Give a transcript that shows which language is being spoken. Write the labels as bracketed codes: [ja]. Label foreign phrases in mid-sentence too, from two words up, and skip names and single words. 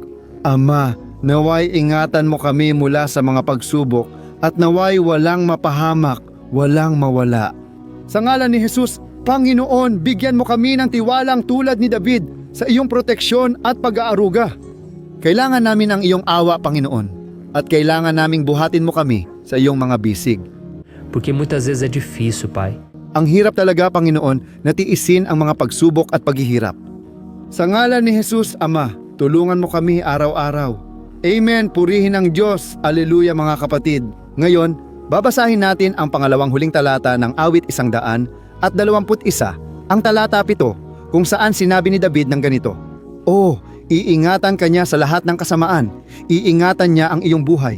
[tl] Ama, naway ingatan mo kami mula sa mga pagsubok at naway walang mapahamak, walang mawala. Sa ngalan ni Jesus, Panginoon, bigyan mo kami ng tiwalang tulad ni David sa iyong proteksyon at pag-aaruga. Kailangan namin ang iyong awa, Panginoon, at kailangan naming buhatin mo kami sa iyong mga bisig. [pt] Porque muitas vezes é difícil, Pai. [tl] Ang hirap talaga, Panginoon, na tiisin ang mga pagsubok at paghihirap. Sa ngalan ni Jesus, Ama, tulungan mo kami araw-araw. Amen, purihin ang Diyos. Aleluya, mga kapatid. Ngayon, babasahin natin ang pangalawang huling talata ng awit 121, ang talata 7, kung saan sinabi ni David ng ganito, "Oh, iingatan ka niya sa lahat ng kasamaan, iingatan niya ang iyong buhay."